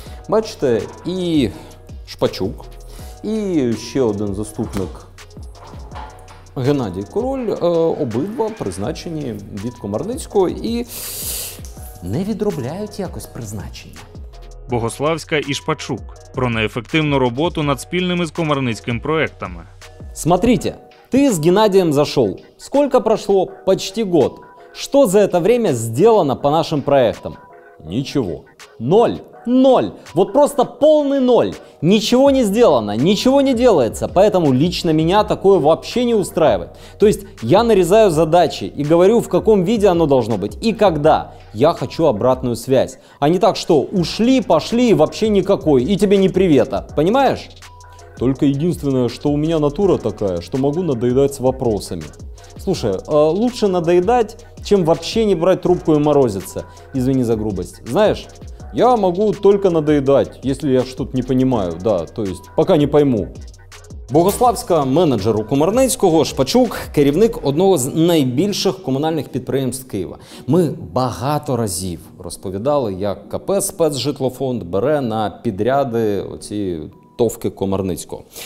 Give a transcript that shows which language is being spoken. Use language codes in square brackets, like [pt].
[uk] Бачите, і Шпачук, і ще один заступник Геннадій Король, обидва призначені від Комарницького і не відробляють якось призначення. Богославська і Шпачук про неефективну роботу над спільними з Комарницьким проектами. [ru] Смотрите, ты с Геннадием зашел. Сколько прошло? Почти год. Что за это время сделано по нашим проектам? Ничего. Ноль. Ноль. Вот просто полный ноль. Ничего не сделано, ничего не делается. Поэтому лично меня такое вообще не устраивает. То есть я нарезаю задачи и говорю, в каком виде оно должно быть и когда. Я хочу обратную связь. А не так, что ушли, пошли и вообще никакой. И тебе не привета. Понимаешь? Только единственное, что у меня натура такая, что могу надоедать с вопросами. Слушай, лучше надоедать, чем вообще не брать трубку и морозиться. Извини за грубость. Знаешь, я могу только надоедать, если я что-то не понимаю, да, то есть пока не пойму. [uk] Богославська менеджер у Комарницького, Шпачук – керівник одного з найбільших комунальних підприємств Києва. Ми багато разів розповідали, як КП «Спецжитлофонд» бере на підряди оці товки Комарницького.